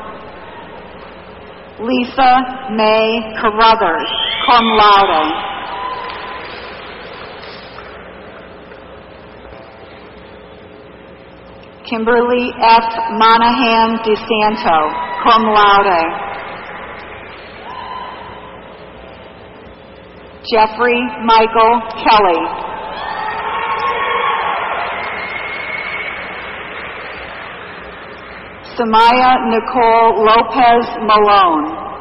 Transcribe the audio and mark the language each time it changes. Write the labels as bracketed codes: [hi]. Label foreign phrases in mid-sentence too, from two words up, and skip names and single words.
[en] Lisa May Carruthers, [la] cum laude. [en] Kimberly F. Monahan DeSanto, [la] cum laude. [en] Jeffrey Michael Kelly. Samaya Nicole Lopez Malone.